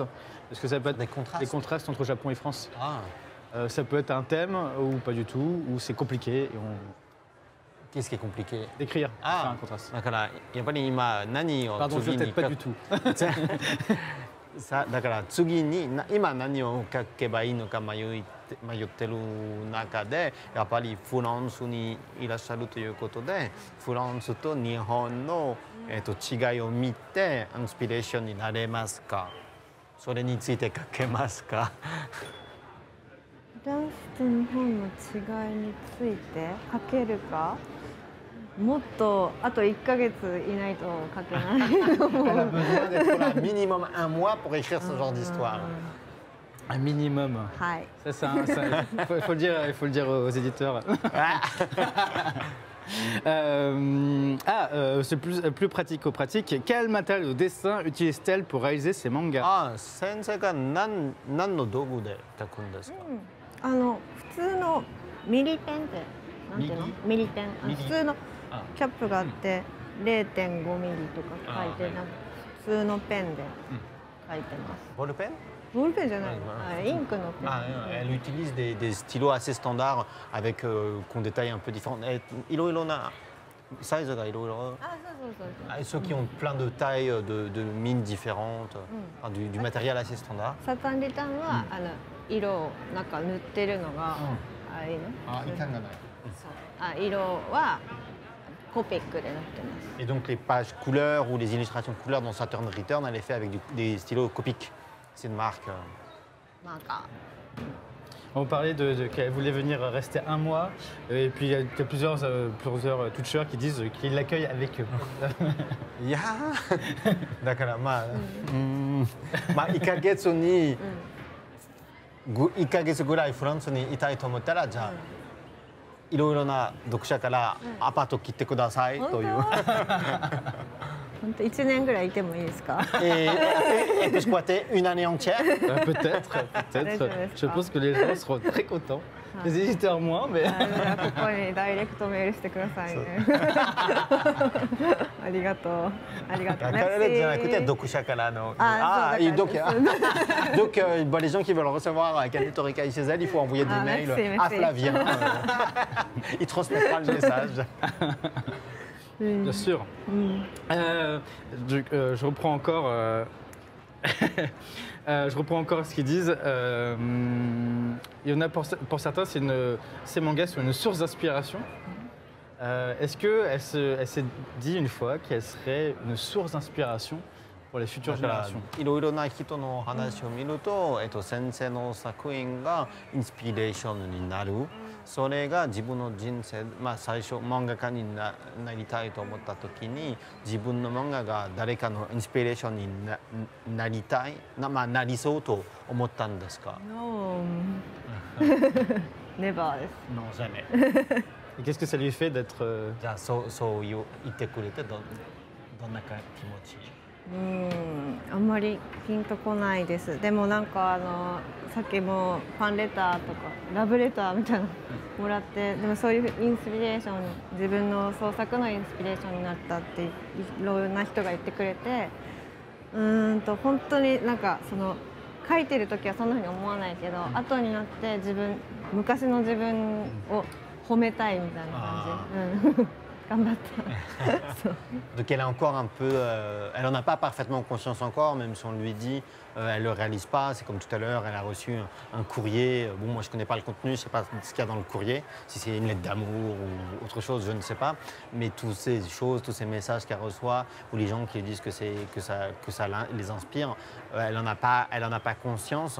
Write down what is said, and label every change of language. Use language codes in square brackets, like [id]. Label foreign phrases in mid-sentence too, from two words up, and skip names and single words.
[fr] Est-ce que ça peut être les contrastes entre Japon et France? Ça peut être un thème ou pas du tout, ou c'est compliqué et Qu'est-ce qui est compliqué? d'écrire, faire Ah, un contraste. [ja] だからやっぱり今何を [fr] Pardon, je [ja] 次 [fr] ne [ja] に [fr] t'aide pas du tout. [ja] さだから次に今何を書けばいいのか迷ってる中でやっぱりフランスにいらっしゃるということでフランスと日本の、違いを見てインスピレーションになれますか？それについて書けますか？フランスと日本の違いについて書けるか。もっとあと1ヶ月いないと書けないと思 [fr] Elle a [ja] う。 [fr] besoin d'être là minimum un mois pour écrire ce genre d'histoire. Un minimum. [ja] はい。 [fr] Ça, il faut le dire aux éditeurs. C'est plus pratico-pratique. Quel matériel de dessin utilise-t-elle pour réaliser ses mangas? [ja] ああ、先生が何の道具で書くんですか？普通のミリペンってなんていうの？ミリペン。普通のキャップがあって0.5ミリとか書いて、なんか普通のペンで書いてます。ボールペン？ボールペンじゃないの？インクのペン。 [fr] Elle utilise des stylos assez standards avec qu'on détaille un peu différents. [ja] いろいろなサイズがいろいろ。あ、そうそうそう。 [fr] Ceux qui ont plein de tailles, de mines différentes, enfin, du matériel assez standard. [ja] サタンリタンは色をなんか塗ってるのがいいの？いかんがない。色はコピックで塗ってます。 [fr] Et donc les pages couleurs ou les illustrations couleurs dans Saturn Return, elle est faite avec des stylos Copic. C'est une marque. [ja] マーカ [fr] On parlait qu'elle voulait venir rester un mois, et puis il y a plusieurs toucheurs qui disent qu'ils l'accueillent avec eux. [ja] いやーだからまあ1ヶ月に1ヶ月ぐらいフランスにいたいと思ったらじゃあいろいろな読者からアパート切ってくださいという。本当1年ぐらいいてもいいですか？ [fr] Et peut squatter une année entière. Peut-être. Je pense que les gens seront très contents. Les éditeurs moins, mais. [ja] ここにダイレクトメールしてくださいね。ありがとう。ありがとう。彼じゃなくて読者からの。 [fr] donc les gens qui veulent recevoir Akane Torikai chez elle, il faut envoyer des mails à Flavien. Il transmettra le message. Bien sûr. Je reprends encore. Je reprends encore ce qu'ils disent. Il y en a pour certains, ces mangas sont une source d'inspiration. Est-ce qu'elle s'est dit une fois qu'elle serait une source d'inspiration pour les futures générations? [ja] いろいろな人の話を見ると、先生の作品がインスピレーションになる。それが自分の人生、最初漫画家になりたいと思った時に自分の漫画が誰かのインスピレーションになりたいなりそうと思ったんですか？ [en] No. Never です。 [fr] Non, jamais. Et qu'est-ce que ça lui fait d'être. [ja] じゃあそう言ってくれてどんな気持ち？あんまりピンとこないです。でもなんかさっきもファンレターとかラブレターみたいなのもらって、でもそういうインスピレーション、自分の創作のインスピレーションになったっていろんな人が言ってくれて、本当になんか書いてる時はそんなふうに思わないけど、後になって昔の自分を褒めたいみたいな感じ。 [fr] Donc elle est encore un peu, elle n'en a pas parfaitement conscience encore, même si on lui dit, elle ne le réalise pas. C'est comme tout à l'heure, elle a reçu un courrier. Bon, moi je ne connais pas le contenu, je ne sais pas ce qu'il y a dans le courrier, si c'est une lettre d'amour ou autre chose, je ne sais pas. Mais toutes ces choses, tous ces messages qu'elle reçoit, ou les gens qui lui disent que ça les inspire, elle n'en a pas conscience.